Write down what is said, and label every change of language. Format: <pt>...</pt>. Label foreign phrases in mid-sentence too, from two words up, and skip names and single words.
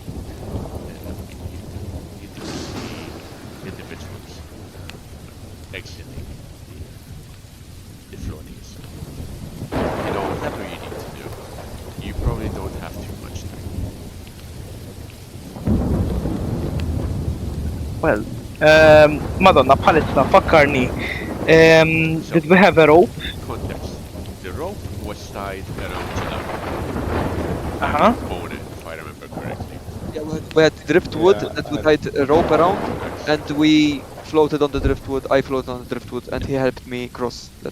<en>You do see individuals exiting the floaties. You know, whatever you need to do, you probably don't have too much time. Well,</en> <mt>Madonna, bħalissa fakkarni.</mt> <en>Did we have a rope? Context. The rope was tied around Chilab. Uh-huh. Mona, if I remember correctly. Yeah, we had driftwood that we tied a rope around, and we floated on the driftwood. I floated on the driftwood, and he helped me cross that.</en>